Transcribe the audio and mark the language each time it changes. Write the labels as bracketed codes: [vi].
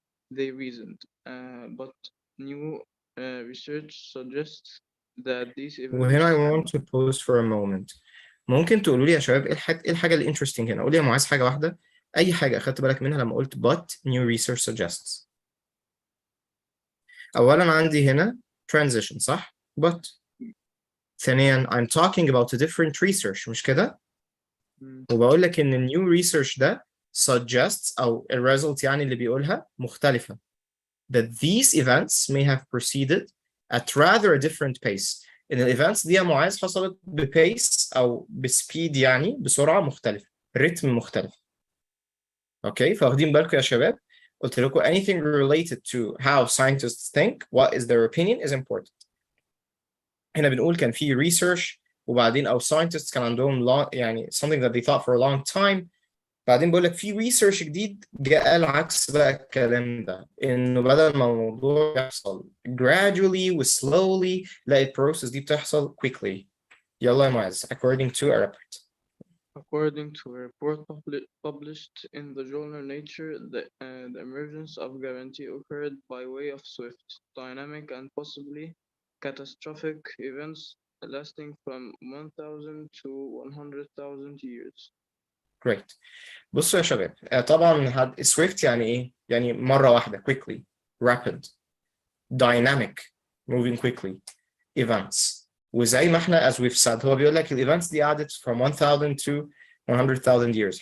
[en] They reasoned, but new research suggests that these [ar] وهنا [en] I events want to pause for a moment. [ar] ممكن تقولوا لي يا شباب ايه الحاجة اللي interesting هنا؟ قول لي يا معاذ حاجة واحدة، أي حاجة أخدت بالك منها لما قلت [en] but new research suggests. [ar] أولاً عندي هنا transition صح؟ but. ثانياً [en] I'm talking about a different research [ar] مش كده؟ وبقول لك إن new research ده suggests أو الresult يعني اللي بيقولها مختلفة. [en] That these events may have proceeded at rather a different pace. [ar] إن الإيفنتس دي يا معاذ حصلت ببيس أو بسبيد يعني بسرعة مختلفة، رتم مختلف. اوكي فواخدين بالكم يا شباب قلت لكم [en] anything related to how scientists think what is their opinion is important. [ar] هنا بنقول كان في research وبعدين او scientists كان عندهم long يعني [en] something that they thought for a long time. [ar] بعدين بقول لك في research جديد جاء قال عكس بقى الكلام ده انه بدل ما الموضوع يحصل gradually و slowly لا البروسيس دي بتحصل quickly. يلا يا معز [en] according to a report. According to a report published in the journal Nature, the emergence of guarantee occurred by way of swift, dynamic, and possibly catastrophic events lasting from 1,000 to 100,000 years. Great. [ar] بصوا يا شباب طبعا swift يعني ايه؟ يعني مرة واحدة [en] quickly, rapid, dynamic, moving quickly, events. [ar] وزي ما احنا [en] as we've said [ar] هو بيقول لك الايفنتس دي قعدت from 1000 to 100,000 years.